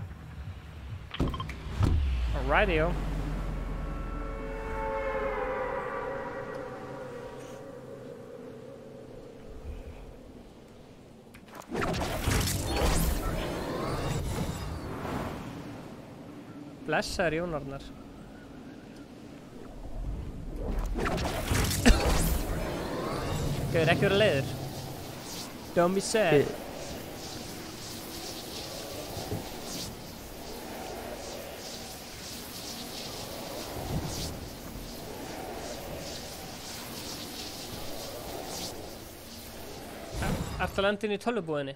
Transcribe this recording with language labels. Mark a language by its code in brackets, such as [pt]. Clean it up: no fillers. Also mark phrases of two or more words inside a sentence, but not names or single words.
[is] Alrighty-o. Blessaður Jón Arnar. Gauður, ekki vera leiður. [en] Don't be sad. [is] Ertu að lenda inn í tölvubúðinni?